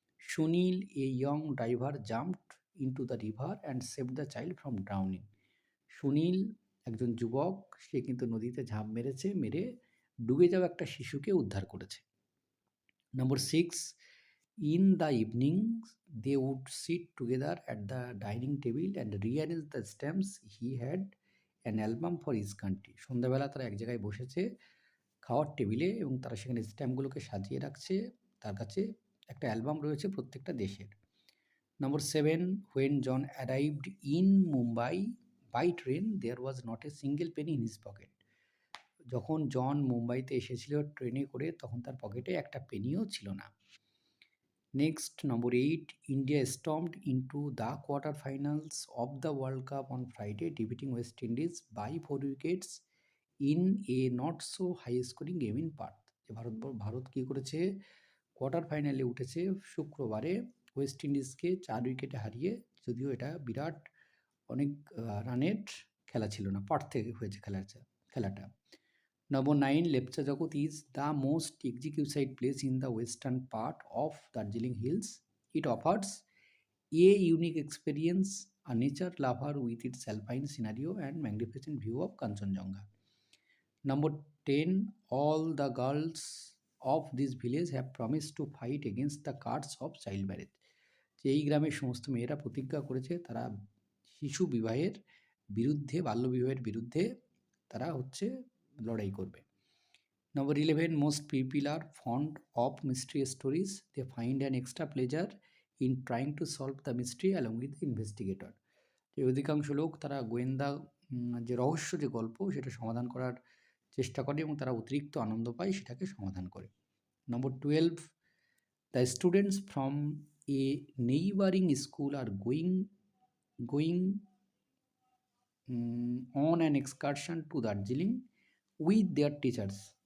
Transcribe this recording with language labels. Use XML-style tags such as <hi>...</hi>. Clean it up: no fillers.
<en>Sunil, a young driver, jumped into the river and save the child from drowning.</en> <bn>Sunil একজন যুবক, সে কিন্তু নদীতে ঝাঁপ মেরেছে, মেরে ডুবে যাওয়া একটা শিশুকে উদ্ধার করেছে। নম্বর</bn> <en>6, in the evenings they would sit together at the dining table and rearrange the stamps. He had an album for his country.</en> <bn>সন্ধ্যাবেলা তারা এক জায়গায় বসেছে খাওয়ার টেবিলে এবং তারা সেখানে স্ট্যাম্পগুলোকে সাজিয়ে রাখছে। তার কাছে একটা অ্যালবাম রয়েছে প্রত্যেকটা দেশের।</bn> <en>Number 7, when John arrived in Mumbai by train there was not a single penny in his pocket.</en> <bn>যখন জন মুম্বাইতে এসেছিল ট্রেনে করে তখন তার পকেটে একটা পেনিও ছিল না।</bn> <en>Next number 8, India stormed into the quarterfinals of the World Cup on Friday, defeating West Indies by 4 wickets in a not so high scoring game in Perth.</en> <bn>যে ভারত কী করেছে, কোয়ার্টার ফাইনালে উঠেছে শুক্রবারে ওয়েস্ট ইন্ডিজকে 4 উইকেটে হারিয়ে, যদিও এটা বিরাট অনেক রানের খেলা ছিল না, পার্থে হয়েছে খেলাটা।</bn> <en>Number 9, Lepcha Jagat is the most exquisite place in the western part of Darjeeling Hills. It offers a unique experience, a nature lover with its alpine scenario and magnificent view of Kanchenjunga. Number 10, all the girls of this village have promised to fight against the curse of child marriage.</en> <bn>যে এই গ্রামের সমস্ত মেয়েরা প্রতিজ্ঞা করেছে তারা শিশু বিবাহের বিরুদ্ধে, বাল্যবিবাহের বিরুদ্ধে তারা লড়াই করবে।</bn> <en>Number 11, most people are fond of mystery stories. They find an extra pleasure in trying to solve the mystery along with the investigator.</en> <bn>যে অধিকাংশ লোক তারা গোয়েন্দা যে রহস্য যে গল্প সেটা সমাধান করার চেষ্টা করে এবং তারা অতিরিক্ত আনন্দ পায় সেটাকে সমাধান করে।</bn> <en>Number 12, the students from a neighboring school are going on an excursion to Darjeeling with their teachers.</en>